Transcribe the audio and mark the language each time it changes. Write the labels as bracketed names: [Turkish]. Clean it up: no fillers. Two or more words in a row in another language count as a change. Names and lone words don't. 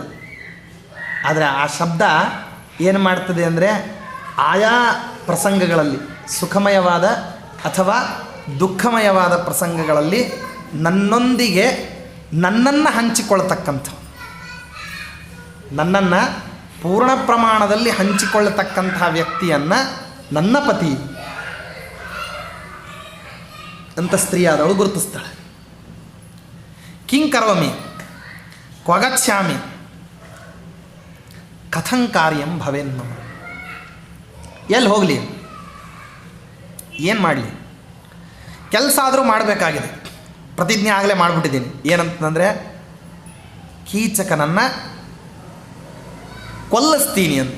[Kannada] ಆದರೆ ಆ ಶಬ್ದ ಏನು ಮಾಡ್ತದೆ ಅಂದರೆ ಆಯಾ ಪ್ರಸಂಗಗಳಲ್ಲಿ, ಸುಖಮಯವಾದ ಅಥವಾ ದುಃಖಮಯವಾದ ಪ್ರಸಂಗಗಳಲ್ಲಿ ನನ್ನೊಂದಿಗೆ ನನ್ನನ್ನು ಹಂಚಿಕೊಳ್ತಕ್ಕಂಥ, ನನ್ನನ್ನು ಪೂರ್ಣ ಪ್ರಮಾಣದಲ್ಲಿ ಹಂಚಿಕೊಳ್ಳತಕ್ಕಂಥ ವ್ಯಕ್ತಿಯನ್ನು ನನ್ನ ಪತಿ ಅಂತ ಸ್ತ್ರೀಯಾದವಳು ಗುರುತಿಸ್ತಾಳೆ. [Sanskrit] ಕಿಂ ಕರೋಮಿ ಕ್ವಗಚ್ಛಾಮಿ ಕಥಂ ಕಾರ್ಯಂ ಭವೇನ್ಮ. [Kannada] ಎಲ್ಲಿ ಹೋಗಲಿ, ಏನು ಮಾಡಲಿ, ಕೆಲಸ ಆದರೂ ಮಾಡಬೇಕಾಗಿದೆ. ಪ್ರತಿಜ್ಞೆ ಆಗಲೇ ಮಾಡಿಬಿಟ್ಟಿದ್ದೀನಿ. ಏನಂತಂದರೆ ಕೀಚಕನನ್ನು ಕೊಲ್ಲಿಸ್ತೀನಿ ಅಂತ.